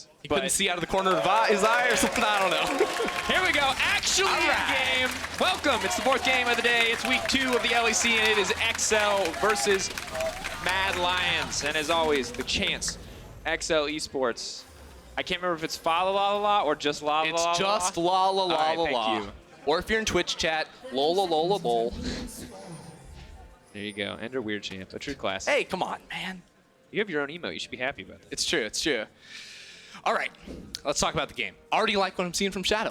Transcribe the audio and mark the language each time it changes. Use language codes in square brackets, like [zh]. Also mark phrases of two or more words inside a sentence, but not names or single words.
[en] You couldn't see out of the corner of his eye or something? I don't know. Here we go. Actually in game. Welcome. It's the 4th game of the day. It's week 2 of the LEC, and it is XL versus Mad Lions. And as always, the chance, XL Esports. I can't remember if it's fa la la la or just la la la. It's just la la la la la. Thank you. Or if you're in Twitch chat, lola lola lol. There you go. Ender Weird Champ. A true classic. Hey, come on, man. You have your own emote. You should be happy about that. It's true. It's true. All right, let's talk about the game. Already like what I'm seeing from Shadow.